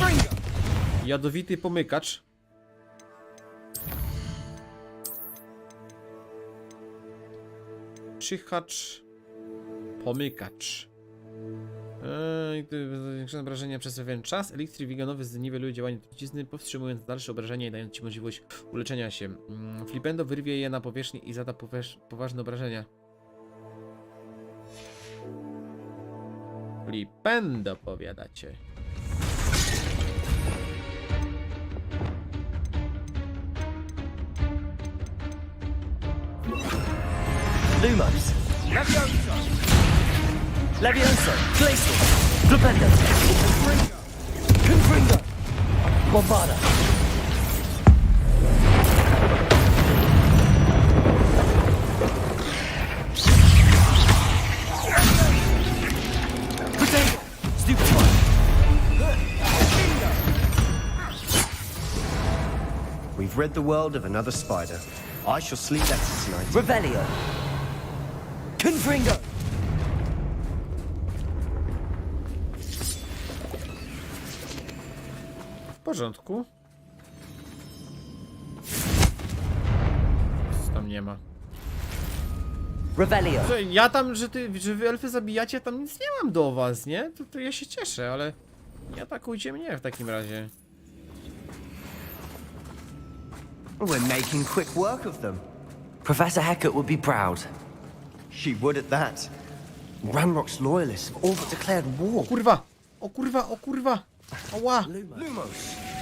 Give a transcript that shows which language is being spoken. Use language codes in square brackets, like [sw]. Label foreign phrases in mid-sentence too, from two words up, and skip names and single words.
[pl] Jadowity pomykacz. Czyhacz. Pomykacz. Zwiększone obrażenia przez pewien czas. Eliksir wiganowy zniweluje działanie trucizny, powstrzymując dalsze obrażenia i dając ci możliwość uleczenia się. Flipendo wyrwie je na powierzchnię i zada poważne obrażenia. Flipendo, powiadacie. Lumos. Levioso. Glacial. Flipendo. Confringo. Bombarda. [en] Potato. Stupid one. We've rid the world of another spider. I shall sleep better tonight. [pl] Revelio. Confringo. W porządku. Co tam nie ma? Revelio. Ja tam, że wy elfy zabijacie, tam nic nie mam do was, nie? To ja się cieszę, ale nie atakujcie mnie w takim razie. [en] We're making quick work of them. Professor Hecat would be proud. She would at that. Ranrock's loyalists have all but declared war. [pl] O kurwa! O kurwa! O kurwa! Ała! Lumos.